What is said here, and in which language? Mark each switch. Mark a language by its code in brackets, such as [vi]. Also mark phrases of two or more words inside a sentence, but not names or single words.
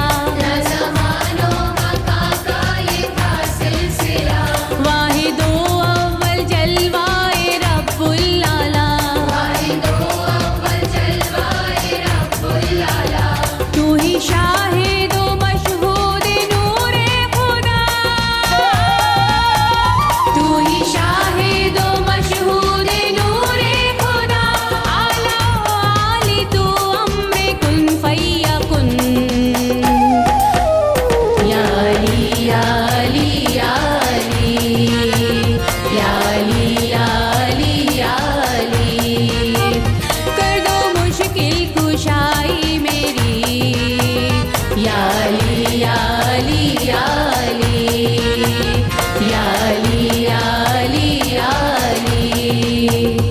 [ur] نہ زمانو مکا کا یہ تھا سلسلہ، واحدو اول جلوائے ربّ العلیٰ، واحدو اول جلوائے ربّ العلیٰ، تو ہی شاہدو مشہود نورِ خدا, تو ہی شاہدو مشہود نورِ خدا, اعلیٰ عالی تو امرِ کن فیکون. [ar] يا علي، يا علي، يا علي، يا علي، يا علي، يا علي, [ur] کر دو مشکل کشائی میری. [ar] يا علي، يا علي، يا علي، يا علي، يا علي، يا علي.